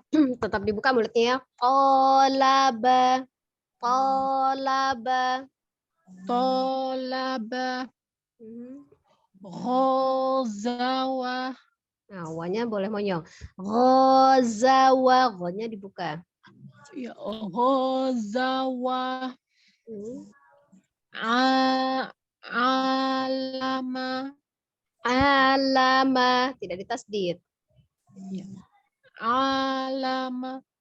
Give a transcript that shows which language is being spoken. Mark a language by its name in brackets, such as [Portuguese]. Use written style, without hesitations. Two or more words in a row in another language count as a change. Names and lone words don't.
[Indonesian] Tetap dibuka mulutnya. Tolaba. [Arabic] Tolaba. Tolaba. Ghazawa. [Indonesian] Nah, wanya boleh monyong. Ghazawa. Ghonya dibuka. [Arabic] Ya, ghazawa. Alama. [Indonesian] Alama. Tidak ditasdid. [Arabic] Ya. Alama.